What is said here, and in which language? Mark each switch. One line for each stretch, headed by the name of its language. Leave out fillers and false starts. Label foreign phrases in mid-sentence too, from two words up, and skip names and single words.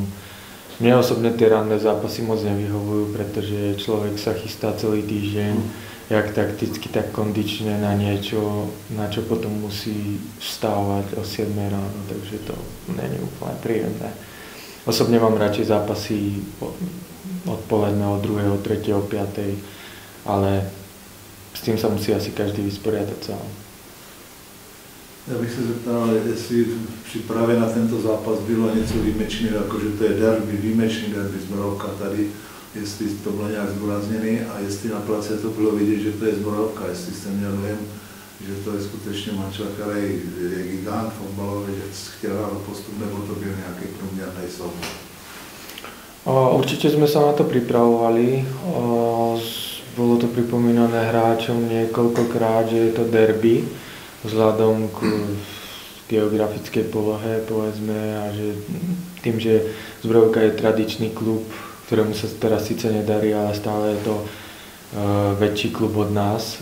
Slovak: Mne osobne tie ranné zápasy moc nevyhovujú, pretože človek sa chystá celý týždeň, jak takticky, tak kondične na niečo, na čo potom musí vstávať o 7 ráno, takže to není úplne príjemné. Osobne mám radšej zápasy odpoledne o 2, o 3, o 5, ale s tým sa musí asi každý vysporiadať sám.
Czech: Já bych se zeptal, jestli v přípravě na tento zápas bylo něco výjimečného, jako že to je derby, výjimečný derby Zbrojovka tady, jestli to bylo nějak zdůrazněné a jestli na place to bylo vidět, že to je Zbrojovka, jestli jste měl dojem, že to je skutečně manžel, který je gigant fotbalový, že chtěl hrát postup, nebo to byl nějaký průměrný souboj?
Slovak: Určite sme sa na to pripravovali. Bolo to pripomínané hráčom niekoľkokrát, že je to derby vzhľadom k geografickej polohe, povedzme, a že tým, že Zbrojovka je tradičný klub, ktorému sa teraz síce nedarí, ale stále je to väčší klub od nás.